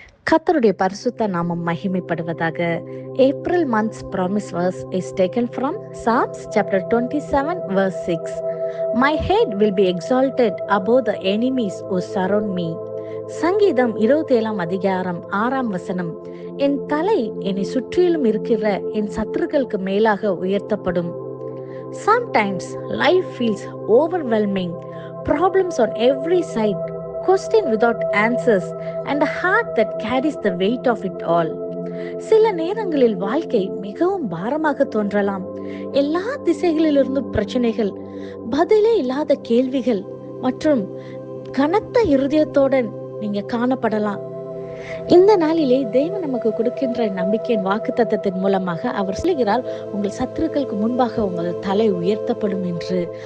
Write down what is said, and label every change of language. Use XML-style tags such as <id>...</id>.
<ta>கர்த்தருடைய பரிசுத்த நாமம் மகிமைப்படுவதாக.</ta> <en>April month's promise verse is taken from Psalms chapter 27 verse 6. My head will be exalted above the enemies who surround me.</en> <ta>சங்கீதம் 27 அதிகாரம் 6 வசனம். என் தலை என்னை சுற்றிலும் இருக்கிற என் சத்துருக்களுக்கு மேலாக உயர்த்தப்படும்.</ta> <en>Sometimes life feels overwhelming, problems on every side, question without answers and a heart that carries the weight of it all.</en> <ta>சில நேரங்களில் வாழ்க்கை மிகவும் பாரமாக தோன்றலாம். எல்லா திசைகளிலிருந்தும் பிரச்சனைகள், பதிலே இல்லாத கேள்விகள் மற்றும் கனத்த இருதயத்துடன் நீங்க காணப்படலாம். இந்த நாளிலே தேவன் நமக்கு கொடுக்கின்ற நம்பிக்கையின் வாக்குத்தத்தத்தின் மூலமாக அவர் சொல்லுகிறார், உங்கள் சத்துருக்களுக்கு முன்பாக உங்கள் தலை உயர்த்தப்படும் என்று.</ta>